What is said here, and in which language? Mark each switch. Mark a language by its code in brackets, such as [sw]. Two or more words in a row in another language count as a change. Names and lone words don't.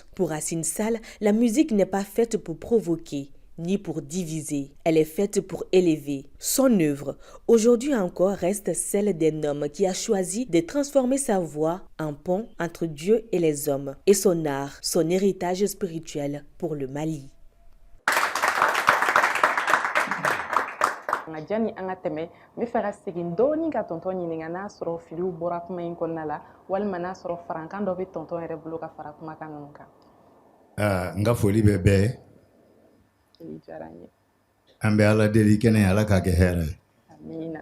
[fr] Pour Racine Sall, la musique n'est pas faite pour provoquer, ni pour diviser. Elle est faite pour élever. Son œuvre, aujourd'hui encore, reste celle d'un homme qui a choisi de transformer sa voix en pont entre Dieu et les hommes, et son art, son héritage spirituel pour le Mali. [bm] Jani anga teme me fera segin doni ka tonton ɲininga n'a sɔrɔ filiw bɔra kuma in kɔnɔna la walima n'a sɔrɔ farankan dɔ bɛ tonton yɛrɛ bolo ka fara kumakan ninnu kan. N ka foli bɛ bɛɛ Foli diyara n ye. an bɛ ala deli kɛnɛ ala k'a kɛ hɛrɛ ye. Amina.